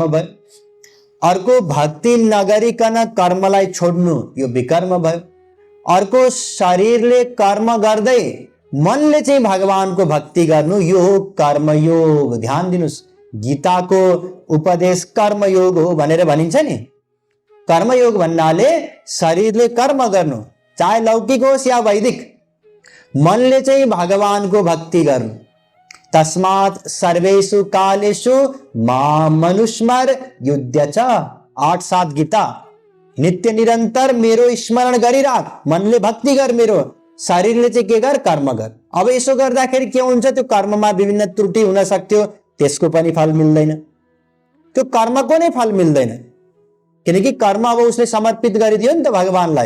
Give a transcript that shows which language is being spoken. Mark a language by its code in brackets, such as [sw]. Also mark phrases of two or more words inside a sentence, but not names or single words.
[ne] भयो, अर्को भक्ति नगरिकन कर्मलाई छोड्नु यो विकर्म भयो, अर्को शरीरले कर्म गर्दै मनले चाहिँ भगवानको भक्ति गर्नु यो हो कर्मयोग। ध्यान दिनुस्, गीताको उपदेश कर्मयोग हो भनेर भनिन्छ नि। कर्मयोग भन्नाले शरीरले कर्म गर्नु, चाहे लौकिक होस् या वैदिक, मनले चाहिँ भगवानको भक्ति गर्नु। [sa] तस्मात् सर्वेषु कालेषु माम मनुस्मर युध्य च। [ne] 8-7 गीता। नित्य निरन्तर मेरो स्मरण गरिराख, मनले भक्ति गर मेरो, शरीरले चाहिँ के गर कर्म गर। अब यसो गर्दाखेरि के हुन्छ, त्यो कर्ममा विभिन्न त्रुटि हुन सक्थ्यो, त्यसको पनि फल मिल्दैन, त्यो कर्मको नै फल मिल्दैन। किनकि कर्म अब उसले समर्पित गरिदियो नि त भगवानलाई।